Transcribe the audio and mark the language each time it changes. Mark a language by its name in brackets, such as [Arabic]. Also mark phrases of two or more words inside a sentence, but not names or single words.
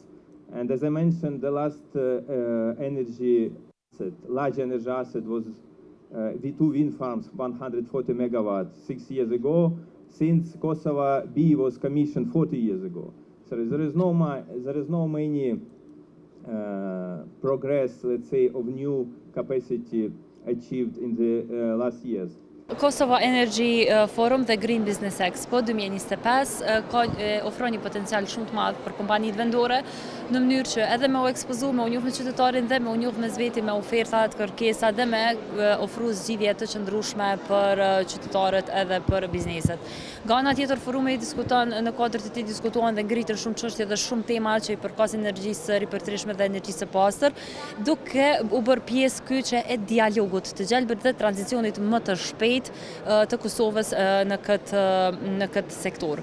[English] And as I mentioned, the last energy asset, large energy asset, was V2 wind farms, 140 megawatts 6 years ago, since Kosovo B was commissioned 40 years ago. So there is no many progress, let's say, of new capacity achieved in the last years. [Albanian] Kosova Energy Forum dhe Green Business Expo 2025 ka ofron një potencial shumë të madh për kompanitë vendore në mënyrë që edhe me u ekspozu, me u njoh me qytetarin dhe me u njoh me zveti me ofertat, kërkesa dhe me ofru zgjidhje të qëndrueshme për qytetarët edhe për bizneset. Nga ana tjetër, forumi diskuton në kuadër të tij diskutohen dhe ngritën shumë çështje dhe shumë tema që i përkasin energjisë ripërtërishme dhe energjisë së pastër, duke u bërë pjesë kyçe e dialogut të gjelbër dhe tranzicionit më të shpejtë të Kosovës në këtë sektor.